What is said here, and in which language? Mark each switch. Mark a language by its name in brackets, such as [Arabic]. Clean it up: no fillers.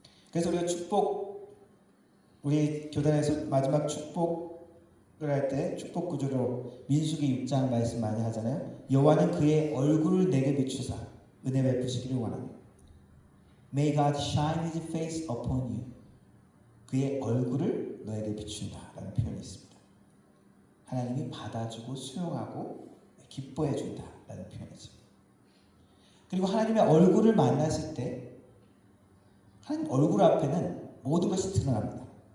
[Korean] 그래서 우리가 우리 교단에서 마지막 축복을 할 때 축복 구조로 민수기 6장 말씀 많이 하잖아요. 여호와는 그의 얼굴을 내게 비추사 은혜 베푸시기를 원합니다. [English] May God shine His face upon you. [Korean] 그의 얼굴을 너에게 비춘다라는 표현이 있습니다. 하나님이 받아주고 수용하고 기뻐해준다라는 표현이죠. 그리고 하나님의 얼굴을 만났을 때 하나님 얼굴 앞에는 모든 것이 드러납니다.